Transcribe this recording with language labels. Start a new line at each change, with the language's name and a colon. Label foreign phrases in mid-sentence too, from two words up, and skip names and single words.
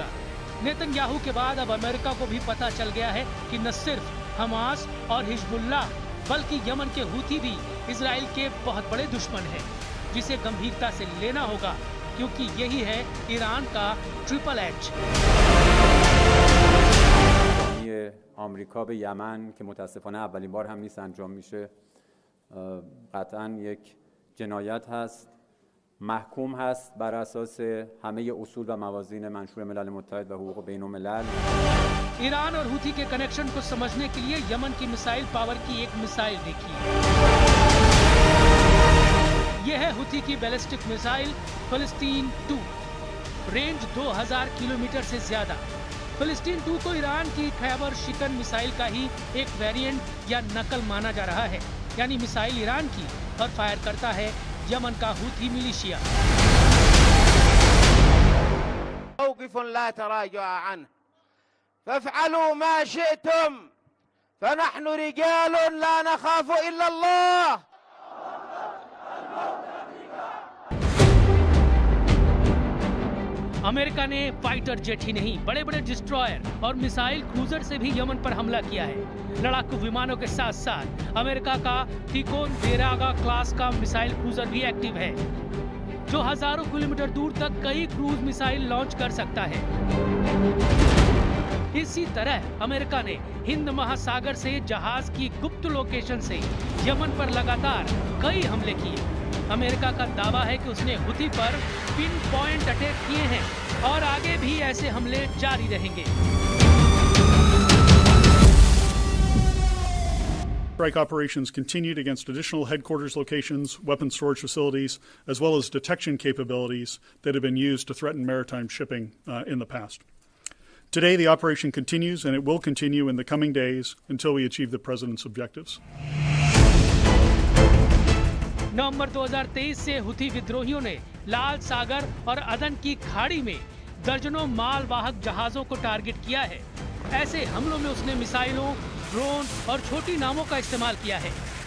Hindi: नेतन्याहू के बाद अब अमेरिका को भी पता चल गया है कि न सिर्फ हमास और हिजबुल्लाह बल्कि यमन के हूथी भी इजराइल के बहुत बड़े दुश्मन हैं, जिसे गंभीरता से लेना होगा क्योंकि यही है ईरान का
English: triple H.
Persian: آمریکا به یمن که متاسفانه اولین بار هم نیست انجام میشه قطعاً یک جنایت هست، محکوم هست بر اساس همه اصول و موازین منشور ملل متحد و حقوق بین الملل.
Hindi: ईरान और हूथी के कनेक्शन को समझने के लिए यमन की
English: missile power
Hindi: की एक मिसाइल देखिए। यह है हूथी की
English: ballistic missile
Hindi: फिलिस्तीन 2, रेंज 2000 किलोमीटर से ज्यादा। फिलिस्तीन 2 को ईरान की खैबर शिकन मिसाइल का ही एक वेरिएंट या नकल माना जा रहा है, यानी मिसाइल ईरान की और फायर करता है यमन का हूथी मिलिशिया।
Arabic: موقف لا تراجع عنه فافعلوا ما شئتم فنحن رجال لا نخاف إلا الله.
Hindi: अमेरिका ने
English: fighter jet
Hindi: ही नहीं बड़े बड़े डिस्ट्रॉयर और
English: missile cruiser
Hindi: से भी यमन पर हमला किया है। लड़ाकू विमानों के साथ साथ अमेरिका का तिकोन देरागा क्लास का
English: missile cruiser
Hindi: भी एक्टिव है, जो हजारों किलोमीटर दूर तक कई
English: cruise missile launch
Hindi: कर सकता है। इसी तरह अमेरिका ने हिंद महासागर से जहाज की गुप्त लोकेशन से यमन पर लगातार कई हमले किए। अमेरिका का दावा है कि उसने हुथी पर
English: pin point attack
Hindi: किए हैं और आगे भी ऐसे हमले जारी रहेंगे।
English: Strike operations continued against additional headquarters locations, weapon storage facilities, as well as detection capabilities that have been used to threaten maritime shipping in the past. Today, the operation continues, and it will continue in the coming days until we achieve the President's objectives.
Hindi: नवंबर 2023 से हुथी विद्रोहियों ने लाल सागर और अदन की खाड़ी में दर्जनों मालवाहक जहाजों को टारगेट किया है। ऐसे हमलों में उसने मिसाइलों, ड्रोन और छोटी नावों का इस्तेमाल किया है।